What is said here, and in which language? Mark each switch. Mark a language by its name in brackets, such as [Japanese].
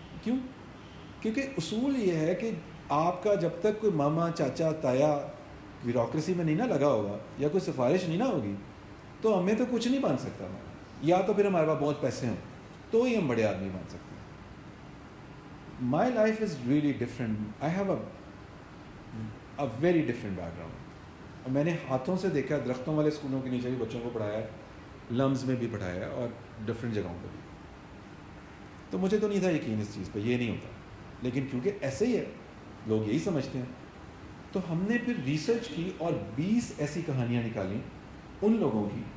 [Urdu] کیوں؟ کیونکہ اصول یہ ہے کہ آپ کا جب تک کوئی ماما چاچا تایا بیوروکریسی میں نہیں نہ لگا ہوگا یا کوئی سفارش نہیں نہ ہوگی تو ہمیں تو کچھ نہیں بن سکتا. یا تو پھر ہمارے پاس بہت پیسے ہیں تو ہی ہم بڑے آدمی بن سکتے ہیں. [English] My life is really different. I have a very different background. [Urdu] میں نے ہاتھوں سے دیکھا, درختوں والے اسکولوں کے نیچے بھی بچوں کو پڑھایا ہے, لمز میں بھی پڑھایا ہے اور ڈفرینٹ جگہوں پہ بھی. تو مجھے تو نہیں تھا یقین اس چیز پہ, یہ نہیں ہوتا. لیکن کیونکہ ایسے ہی ہے, لوگ یہی سمجھتے ہیں, تو ہم نے پھر ریسرچ کی اور 20 ایسی کہانیاں نکالیں ان لوگوں کی.